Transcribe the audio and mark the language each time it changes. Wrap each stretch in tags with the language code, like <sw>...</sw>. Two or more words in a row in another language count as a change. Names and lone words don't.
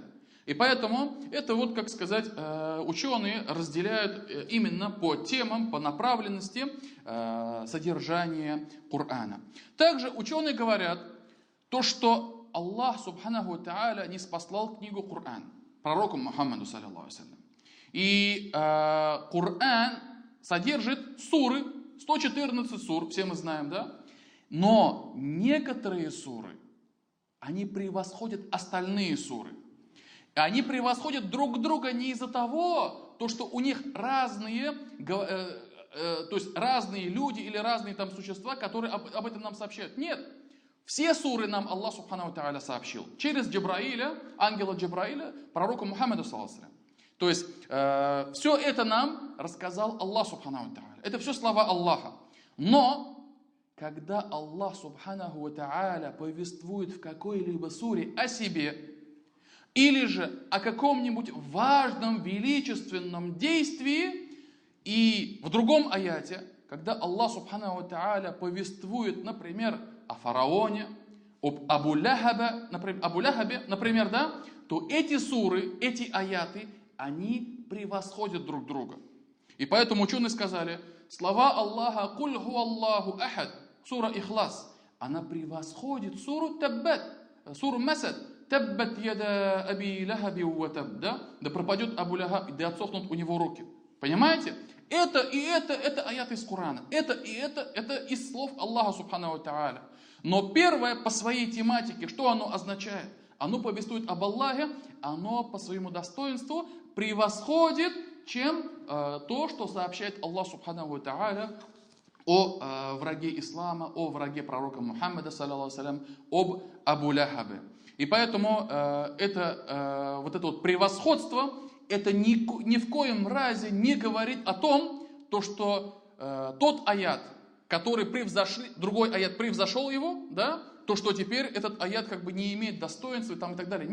<ru>И поэтому это вот, как сказать, ученые разделяют именно по темам, по направленности содержания Корана. Также ученые говорят, то, что Аллах</ru> <ar>سبحانه وتعالى</ar> <ru>не спаслал книгу Коран пророку Мухаммаду,</ru> <ar>صلى الله عليه وسلم.</ar> <ru>И Коран содержит суры, 114 сур, все мы знаем, да? Но некоторые суры, они превосходят остальные суры. Они превосходят друг друга не из-за того, что у них разные, то есть разные люди или разные там существа, которые об этом нам сообщают. Нет. Все суры нам Аллах</ru> <ar>سبحانه وتعالى</ar> <ru>сообщил. Через Джабраиля, ангела Джабраиля, пророку Мухаммаду,</ru> <ar>صلى الله عليه وسلم.</ar> <ru>То есть все это нам рассказал Аллах</ru> <ar>سبحانه وتعالى.</ar> <ru>Это все слова Аллаха. Но когда Аллах</ru> <ar>سبحانه وتعالى</ar> <ru>повествует в какой-либо суре о себе, или же о каком-нибудь важном, величественном действии, и в другом аяте, когда Аллах</ru> <ar>سبحانه وتعالى</ar> <ru>повествует, например, о фараоне, об Абу Лахабе, например, да, то эти суры, эти аяты, они превосходят друг друга. И поэтому ученые сказали, слова Аллаха</ru> <ar>«قل هو الله أحد»,</ar> <ru>сура Ихлас, она превосходит суру Таббат, суру Масад,</ru> <ar>«تبت يدا أبي لهب وتب»,</ar> <ru>да пропадет Абу Лахаб, да отсохнут у него руки. Понимаете? Это аяты из Корана. Это из слов Аллаха</ru> <ar>سبحانه وتعالى.</ar> <ru>Но первое по своей тематике, что оно означает? Оно повествует об Аллахе, оно по своему достоинству превосходит, чем то, что сообщает Аллах</ru> <ar>سبحانه وتعالى</ar> <ru>о враге ислама, о враге пророка Мухаммада,</ru> <ar>صلى الله عليه وسلم,</ar> <ru>об Абу Лахабе. И поэтому вот это вот превосходство, это ни в коем разе не говорит о том, что тот аят, который другой аят превзошел его, да, то, что теперь этот аят как бы не имеет достоинства и так далее.</ru>